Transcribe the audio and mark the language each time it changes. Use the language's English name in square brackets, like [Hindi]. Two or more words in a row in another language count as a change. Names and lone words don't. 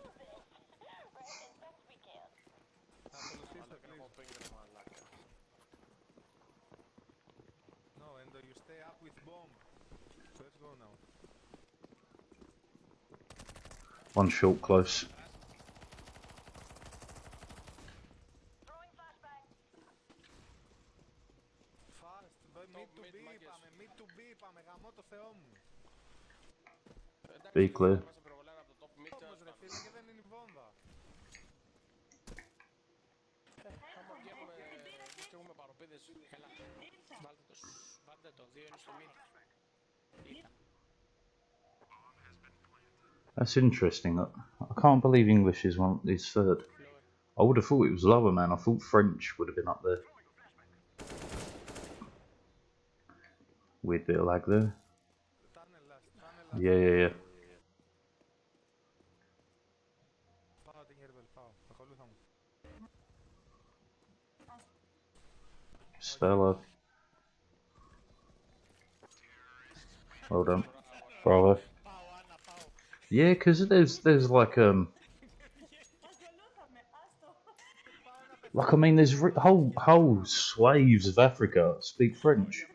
[English] No, Endo, you stay up with bomb. Let's go now. One short, close. Mid to B, [Greek] πάμε, γαμώ το Θεό μου. [English] Be clear. [Greek] Όμως ρε φίλε και δεν είναι η βόμβα. Άμα βγαίνουμε και έχουμε παροπίδες. Έλα, βάλτε το, 2 είναι στο mid. [English] That's interesting. I can't believe English is third. I would have thought it was lower, man. I thought French would have been up there. Weird bit of lag there. Yeah. [Greek] Πάω την Γερβέλ, πάω. Ακολούθα μου. Stella. [English] Well done. Bravo. Yeah, because there's like I mean there's whole swathes of Africa speak French.